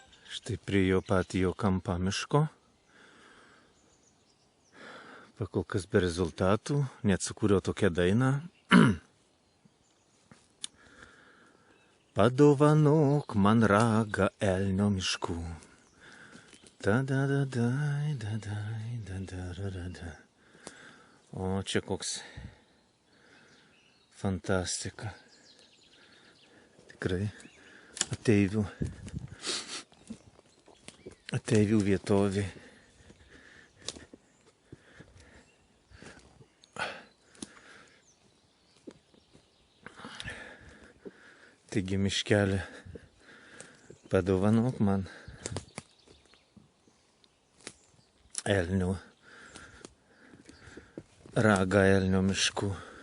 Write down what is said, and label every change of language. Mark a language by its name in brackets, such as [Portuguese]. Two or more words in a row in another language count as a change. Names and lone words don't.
[Lithuanian] Štai prie jo patį jo kampą miško. Pakol kas be rezultatų, net sukūriau tokią dainą. Padovanok man ragą elnio miškų. Da-da-da-dai, da-dai, da-da-da-da. O čia koks fantastika. Tikrai ateivių vietovė. Taigi miškelį padovanok man elnio ragą elnio miškų.